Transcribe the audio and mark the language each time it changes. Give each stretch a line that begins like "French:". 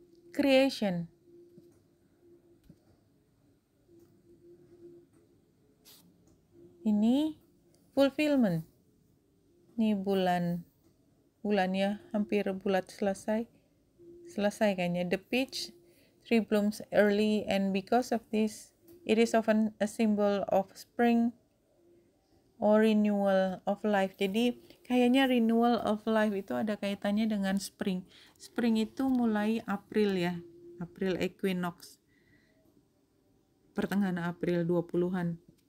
English: Creation.
Indonesian: Ini fulfillment. Ini bulannya hampir bulat selesai kayaknya.
English: The peach tree blooms early, and because of this, it is often a symbol of spring or renewal of life.
Indonesian: Jadi kayaknya renewal of life itu ada kaitannya dengan spring. Spring itu mulai April ya, April equinox, pertengahan April 20-an.